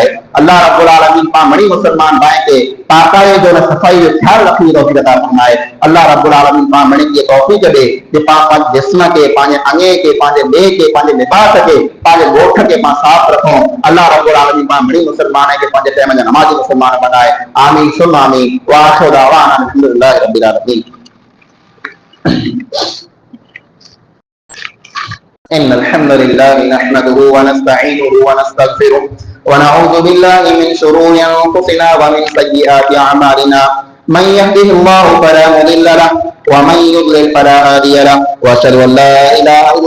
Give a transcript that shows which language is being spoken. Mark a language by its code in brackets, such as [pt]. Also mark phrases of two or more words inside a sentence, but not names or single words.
[ar] الله رب العالمين [sd] पाण मणी मुसलमान भाई खे पाकाई जो सफ़ाई जो ख्याल रखण जी तौफ़ीक़ अता फरमाए। [ar] الله رب العالمين [sd] पाण मणी खे तौफ़ीक़ ॾे कि पाण पंहिंजे जिस्म खे, पंहिंजे अंगे खे, पंहिंजे ॾे खे, पंहिंजे लिबास खे, पंहिंजे ॻोठ खे पाण साफ़ रखूं। [ar] الله رب العالمين [sd] पाण मणी मुसलमान खे पंहिंजे टाइम जा नमाज़ी मुसलमान बनाए। [ar] آمين ثم آمين وآخر دعوانا الحمد لله رب العالمين. إن الحمد لله نحمده ونستعينه ونستغفره ونعوذ بالله من شرور أنفسنا ومن سيئات أعمالنا من يهده الله فلا مضل له ومن يضلل فلا هادي له واشهد ان لا اله الا